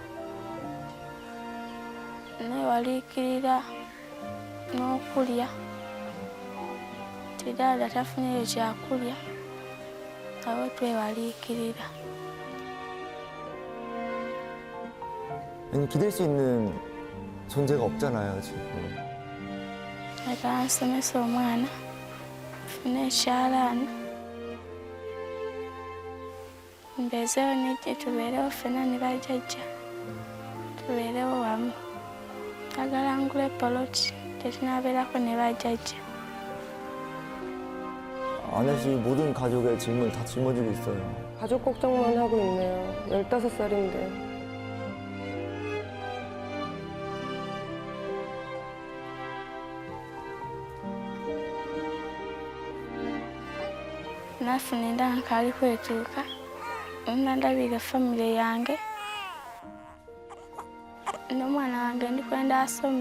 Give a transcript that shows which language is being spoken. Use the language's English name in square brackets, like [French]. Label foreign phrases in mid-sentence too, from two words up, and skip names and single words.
[Ganda] ne baliikirira n'okulya. Tiddaala tafunyeyo kyakulya, abo twebaliikirira. [Korean] 기댈 수 있는 존재가 없잖아요, 지금. [Ganda] Leka nsomesa omwana, nfune ekyalaani. Mbeezeewo n'ejje tubeerewo ffenna ne bajjajja. Tubeerewo wamu. Njagala ngule poloti, tetunaabeerako ne bajjajja. [Korean] 아내 씨 모든 가족의 질문 다 짊어지고 있어요. 가족 걱정만 하고 있네요. 15살인데. [Ganda] Nafuna endala nkaali kwetuuka. Nandabire famire yange. N'omwana wange ndikwenda asome.